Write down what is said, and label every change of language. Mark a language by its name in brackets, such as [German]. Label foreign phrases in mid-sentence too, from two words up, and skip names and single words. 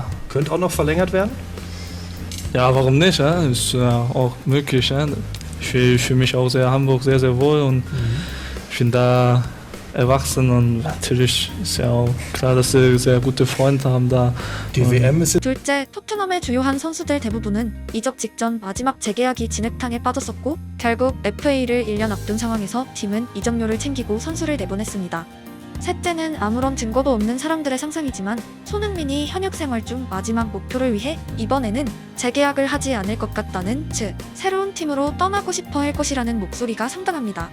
[German] Könnte auch noch verlängert werden? Ja, warum nicht? Ist auch möglich. Ich fühle mich auch Hamburg sehr, sehr wohl und ich finde erwachsen und natürlich ist ja auch klar, dass sie sehr gute Freunde haben da. Die WM ist [Korean] 둘째, 토트넘의 주요한 선수들 대부분은 이적 직전 마지막 재계약이 진흙탕에 빠졌었고 결국 FA를 1년 앞둔 상황에서 팀은 이적료를 챙기고 선수를 내보냈습니다. 셋째는 아무런 증거도 없는 사람들의 상상이지만 손흥민이 현역 생활 중 마지막 목표를 위해 이번에는 재계약을 하지 않을 것 같다는, 즉 새로운 팀으로 떠나고 싶어 할 것이라는 목소리가 상당합니다.